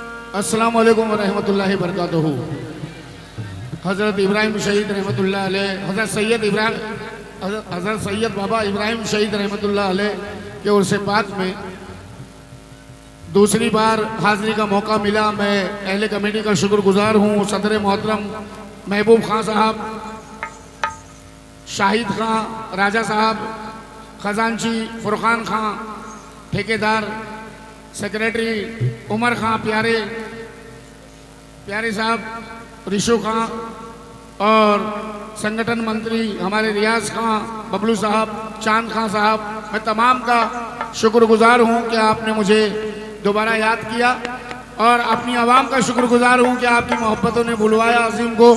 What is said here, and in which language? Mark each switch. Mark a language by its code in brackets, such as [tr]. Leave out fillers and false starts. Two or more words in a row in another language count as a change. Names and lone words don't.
[ar] السلام عليكم ورحمة الله وبركاته. [hi] हज़रत इब्राहिम शहीद [ar] رحمة الله عليه, [hi] हज़रत सैयद बाबा इब्राहिम शहीद [ar] رحمة الله عليه [hi] के उर्स पाक में दूसरी बार हाज़िरी का मौका मिला। मैं अहले कमेटी का शुक्रगुजार हूँ। सदर मोहतरम महबूब खां साहब, शाहिद खां, राजा साहब, खजानची फुरकान खां, ठेकेदार सेक्रेटरी उमर खां प्यारे साहब, रिशु खां और संगठन मंत्री हमारे रियाज खां, बबलू साहब, चांद खां साहब, मैं तमाम का शुक्रगुजार हूँ कि आपने मुझे दोबारा याद किया और अपनी आवाम का शुक्रगुजार हूँ कि आपकी मोहब्बतों ने बुलवाया अजीम को।